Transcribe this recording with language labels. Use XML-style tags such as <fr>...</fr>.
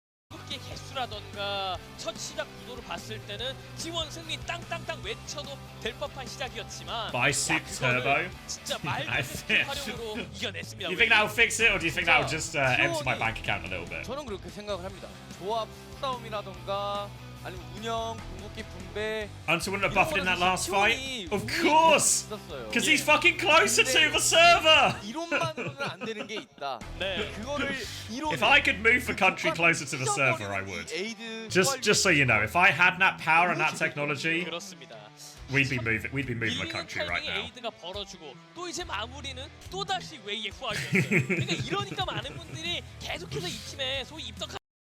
<ko>경기 개수라던가 첫 시작 구도를 봤을 때는 T1 승리 땅땅땅 외쳐도 될 법한 시작이었지만</ko> <en>Bicep Turbo.</en> <ko>진짜 말도 안 되는 활용으로 이겨냈습니다.</ko> <en>You think that'll fix it, or do you think that'll just empty my bank account a little bit?</en> <ko>저는 그렇게 생각을 합니다. 조합 싸움이라던가 아니면 운영, 궁극기 분배.</ko> <en>Hunter wouldn't have buffed in that last fight? Of course! Because he's fucking closer to the server!</en> <ko>이론만으로는 안 되는 게 있다. 그거를</ko> <en>If I could move the country closer to the server, I would. Just so you know, if I had that power and that technology, we'd be moving the country right now.</en> <ko>에이드가 벌어주고 또 이제 마무리는 또 다시 웨이의 후학이었어요. 그러니까 이러니까 많은 분들이 계속해서 이 팀에 소위 입덕한.</ko>